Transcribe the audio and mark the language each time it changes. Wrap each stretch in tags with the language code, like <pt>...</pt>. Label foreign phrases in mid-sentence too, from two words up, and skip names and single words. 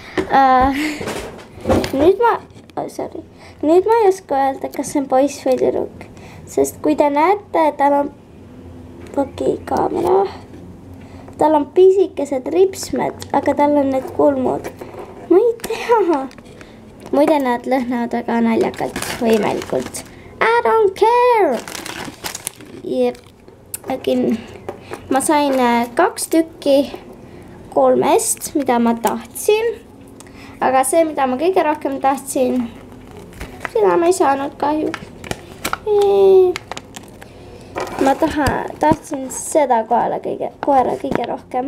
<et>Nüüd ma ei oska öelda, kas see on poiss või tüdruk. Sest kui te näete, tal on kaamera. Tal on pisikesed ripsmed, aga tal on need kulmud. Ma ei tea. Muide nad lõhnavad väga naljakalt või imelikult.</et> <en>I don't care.</en> <et>Jep. Ma sain 2 tükki 3-st, mida ma tahtsin. Aga see, mida ma kõige rohkem tahtsin, seda ma ei saanud kahjuks. Ma tahtsin seda koera kõige rohkem.</et>